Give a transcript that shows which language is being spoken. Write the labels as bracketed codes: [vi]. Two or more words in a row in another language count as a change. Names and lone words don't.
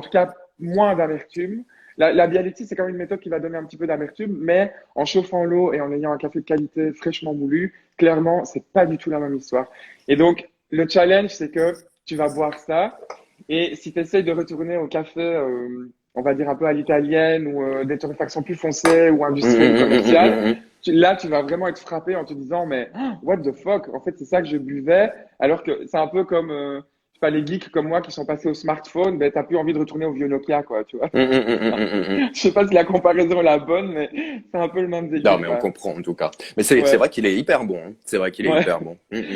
[fr] En tout cas, moins d'amertume. La Bialetti, c'est quand même une méthode qui va donner un petit peu d'amertume, mais en chauffant l'eau et en ayant un café de qualité fraîchement moulu, clairement, c'est pas du tout la même histoire. Et donc, le challenge, c'est que tu vas boire ça et si tu essayes de retourner au café, on va dire un peu à l'italienne ou des torréfactions plus foncées ou Hum, industrielles ou hum, hum, hum, hum, commerciales, hum, hum. là, tu vas vraiment être frappé en te disant, mais [en] what the fuck? [fr] En fait, c'est ça que je buvais, alors que c'est un peu comme, je sais pas, les geeks comme moi qui sont passés au smartphone, ben, t'as plus envie de retourner au vieux Nokia, quoi, tu vois. Hum, hum, hum, hum, hum, hum, hum. Je sais pas si la comparaison est la bonne, mais c'est un peu le même Non, délire, mais on quoi. comprend en tout cas. Mais c'est Ouais, vrai qu'il est hyper bon, hein. C'est vrai qu'il est ouais. hyper bon. Hum, hum.